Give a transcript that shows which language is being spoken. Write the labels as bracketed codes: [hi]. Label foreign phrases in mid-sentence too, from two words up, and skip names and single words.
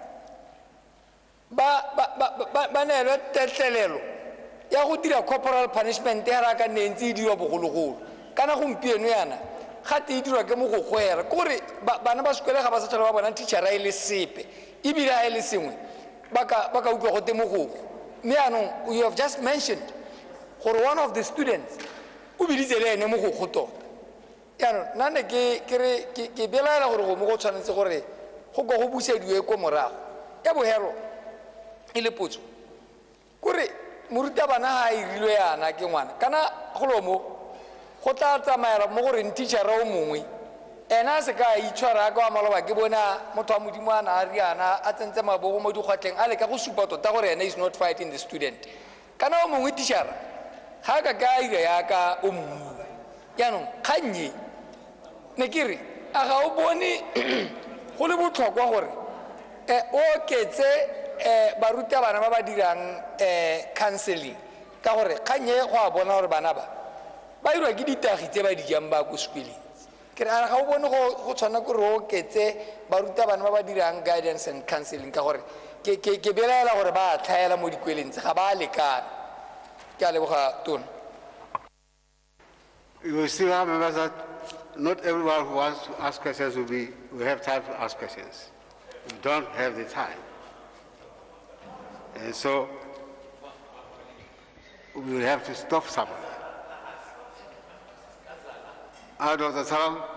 [tn] ba neelwe tetlelelo ya go dira [en] corporal punishment [tn] ya ra ka nne ntse e dirwa bogologolo kana gompieno yana gate e dirwa ke mo go gwera kore bana ba sekwele ga ba sa tlhola ba bona teacher e le sepe ebile a e le sengwe ba ka utlwa go te mogogo. Mme yaanong [en] you have just mentioned [tn] gore [en] one of the students [tn] o biditse le ene mogogo tota. Yaanong nna ne ke belaela gore go mo go tshwanetse gore go ka go busediwe ko morago ya bogelo e le potso kore morutabana ga a irilwe yana ke ngwana kana golo mo go tla tsamaela mo gore teachera o mongwe ena a se ka itshwara ka wa maloba ke bona motho wa modimo a na a riana a tsentse mabogo mo dikgwatleng a le ka go supa tota gore ena [en] is not fighting the student [tn] kana o mongwe teachera ga ka ka ira yaka o mongwe. Yaanong kgannye ne ke re a ga o bone go le botlhokwa gore o oketse barutabana ba ba dirang counseling ka gore kgannye go a bona gore bana ba irwa ke ditagi tse ba di jang ba ko sekweleng. Ke re a ga o bone go tshwana kore o oketse barutabana ba ba dirang [en] guidance and counseling [tn] ka gore ke belaela gore ba tlhaela mo dikweleng tse ga ba lekana. Ke a leboga Tona. [en] You still have members that not everyone who wants to ask questions will have time to ask questions. We don't have the time. And so we will have to stop somewhere. Dr. Salam.